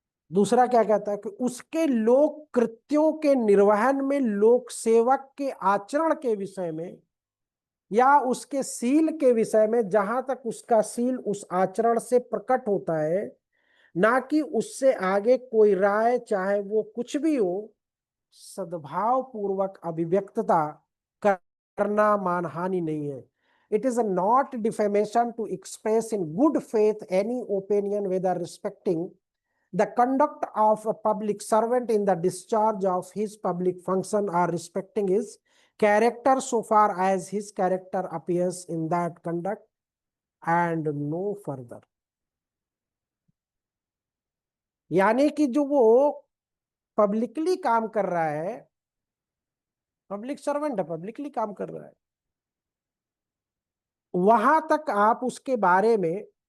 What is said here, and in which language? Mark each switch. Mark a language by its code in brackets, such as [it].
[hi] दूसरा क्या कहता है कि उसके लोक कृत्यों के निर्वहन में, लोक सेवक के आचरण के विषय में या उसके सील के विषय में, जहां तक उसका सील उस आचरण से प्रकट होता है, ना कि उससे आगे कोई राय, चाहे वो कुछ भी हो, सद्भाव पूर्वक अभिव्यक्तता करना मानहानि नहीं है। [en] It is not defamation to express in good faith any opinion whether respecting the conduct of a public servant in the discharge of his public function or respecting his character so far as his character appears in that conduct and no further। [hi] यानी कि जो वो publicly काम कर रहा है, public servant है, publicly काम कर रहा है, वहां तक आप उसके बारे में,